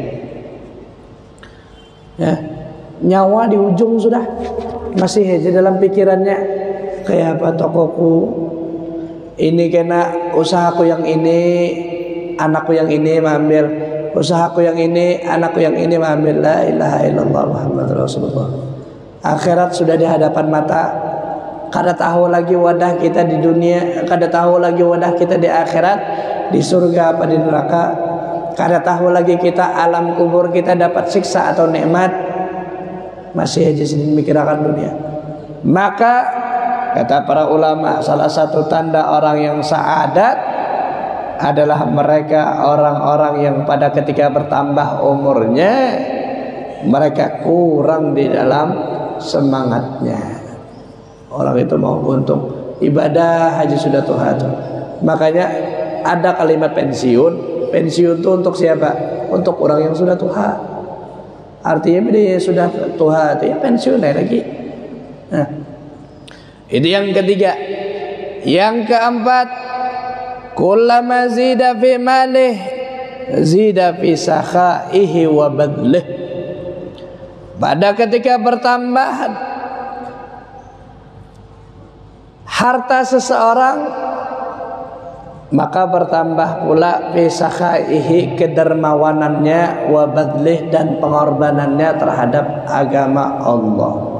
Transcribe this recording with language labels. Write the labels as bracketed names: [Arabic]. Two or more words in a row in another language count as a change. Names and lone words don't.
[Indonesian] Ya, nyawa di ujung sudah, masih aja dalam pikirannya, kayak apa tokoku ini, kena usahaku yang ini, anakku yang ini mengambil, usahaku yang ini, anakku yang ini mengambil. [Arabic] لا إله إلا الله محمد رسول الله. [Banjar] Akhirat sudah di hadapan mata. Kada tahu lagi wadah kita di dunia, kada tahu lagi wadah kita di akhirat, di surga apa di neraka. Kada tahu lagi kita alam kubur kita dapat siksa atau nikmat. [Indonesian] Masih aja sedang mikirkan dunia. Maka kata para ulama, salah satu tanda orang yang saadat adalah mereka orang-orang yang pada ketika bertambah umurnya, mereka kurang di dalam semangatnya. Orang itu mau untung, ibadah haji sudah tuha. Makanya ada kalimat pensiun. Pensiun itu untuk siapa? Untuk orang yang sudah tuha. Artinya dia sudah tuha, itu ya pensiun lagi. Nah, itu yang ketiga. Yang keempat, [Arabic] كلما زيد في ماله زيد في سخائه وبذله. [Indonesian] Pada ketika bertambah harta seseorang, maka bertambah pula bisakhaihi, kedermawanannya, [Arabic] وبذله, [Indonesian] dan pengorbanannya terhadap agama Allah.